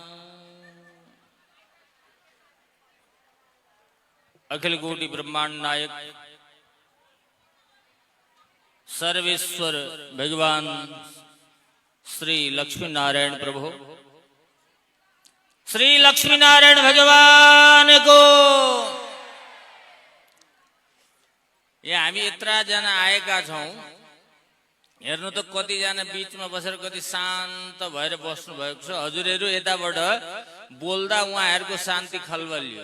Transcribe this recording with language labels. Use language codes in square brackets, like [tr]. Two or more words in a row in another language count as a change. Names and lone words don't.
[ne] अखिल कोटि ब्रह्मांड नायक सर्वेश्वर भगवान श्री लक्ष्मी नारायण प्रभु, श्री लक्ष्मी नारायण भगवान को यहाँ हामी यत्रा जना आएका छौं। हेर्नु त कतिजना बीचमा बसेर कति शान्त भएर बस्नु भएको छ। हजुरहरू यताबाट बोल्दा उहाँहरूको शान्ति खलबलियो।